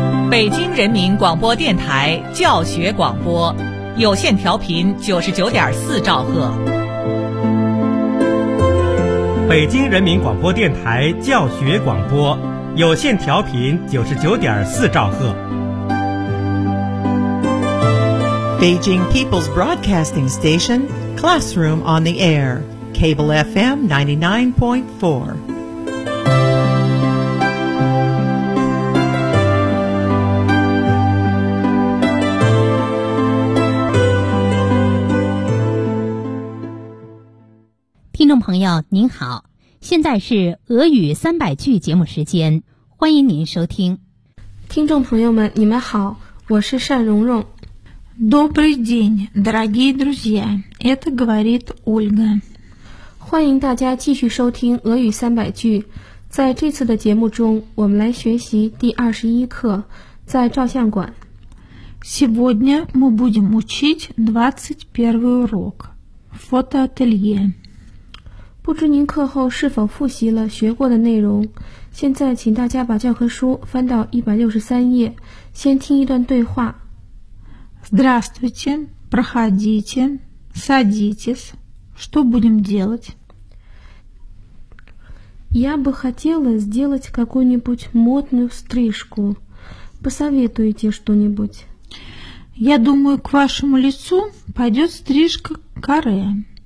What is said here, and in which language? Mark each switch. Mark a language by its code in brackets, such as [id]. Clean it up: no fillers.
[zh] 北京人民广播电台教学广播，有线调频99.4兆赫。北京人民广播电台教学广播，有线调频99.4兆赫。 [en] Beijing People's Broadcasting Station, Classroom on the Air, Cable FM 99.4. [zh] Hello, 朋友您好，现在是俄语300句节目时间，欢迎您收听。听众朋友们你们好，我是单蓉蓉。 [ru] Добрый день, дорогие друзья, это говорит Ольга. [zh] 欢迎大家继续收听俄语300句。在这次的节目中我们来学习第21课，在照相馆。 [ru] Сегодня мы будем учить 21 урок, фотоателье. [zh] 不知您课后是否复习了学过的内容，现在请大家把教科书翻到163页，先听一段对话。 [ru] Здравствуйте, проходите, садитесь. Что будем делать? Я бы хотела сделать какую-нибудь модную стрижку. Посоветуйте что-нибудь. Я думаю, к вашему лицу пойдет стрижка каре.